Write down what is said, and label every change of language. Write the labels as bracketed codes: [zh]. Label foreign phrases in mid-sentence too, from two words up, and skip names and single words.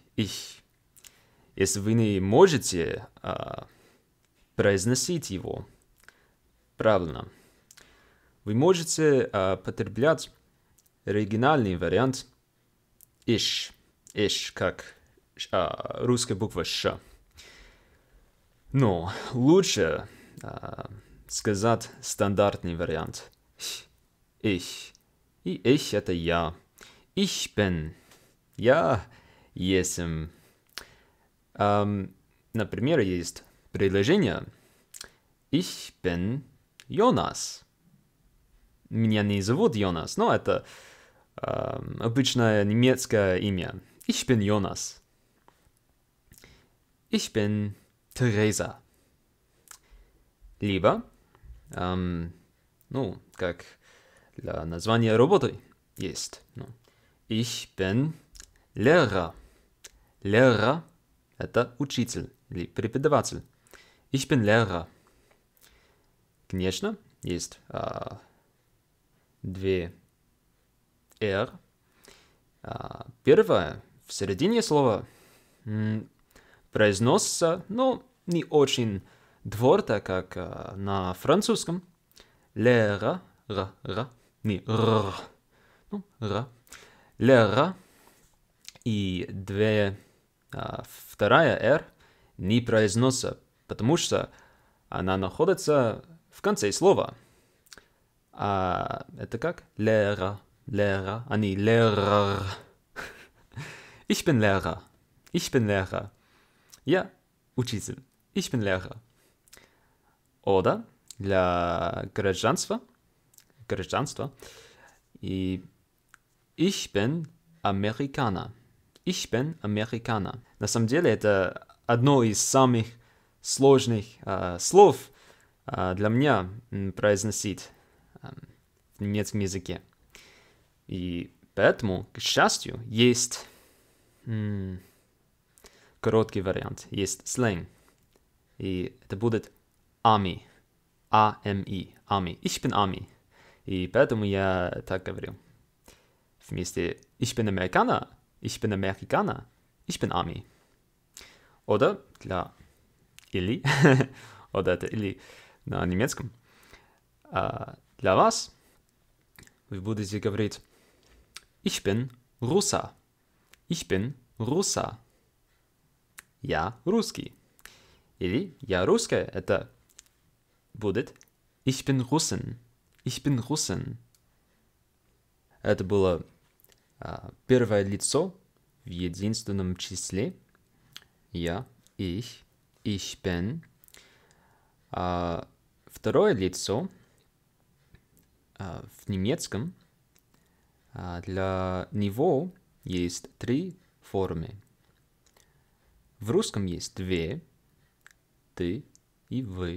[ru] Если вы не можете произносить его правильно, вы можете потреблять оригинальный вариант ich, как русская буква Ш. Но лучше сказать стандартный вариант. Ich. И ich это я. [de] Ich bin. [ru] Я есмь. Например, есть предложение [de] Ich bin Jonas. [ru] Меня не зовут Jonas, но это обычное немецкое имя. [de] Ich bin Jonas. Ich bin Teresa. [ru] Либо, как для названия работы есть. [de] Ich bin Lehrer. Lehrer – [ru] это учитель или преподаватель. [de] Ich bin Lehrer. [ru] Конечно, есть две R. Первое в середине слова произносится, но не очень твердо, как на французском. Lehrer, не р, р. Lehrer. И вторая R не произносится, потому что она находится в конце слова. Это как? Lehrer, а не Lehrer. [de] Ich bin Lehrer. Ich bin Lehrer. [ru] Я учитель. [de] Ich bin Lehrer. Oder [ru] для гражданства. [de] И ich bin Amerikaner. Ich bin Amerikaner. [ru] На самом деле это одно из самых сложных слов для меня произносить в немецком языке. И поэтому, к счастью, есть короткий вариант, есть сленг. И это будет Ами. А-М-И. Ами. [de] Ich bin Ami. [ru] И поэтому я так говорю. Вместе [de] ich bin Amerikaner. Ich bin Amerikaner. Ich bin Ami. Oder [ru] для или. Oder это или на немецком. Для вас вы будете говорить [de] Ich bin Russa. Ich bin Russa. [ru] Я русский. Или я русская. Это будет [de] Ich bin Russin. Ich bin Russin. [ru] Это было первое лицо в единственном числе. Я, [de] ich bin. [ru] Второе лицо в немецком для него есть 3 формы. В русском есть 2. Ты и вы.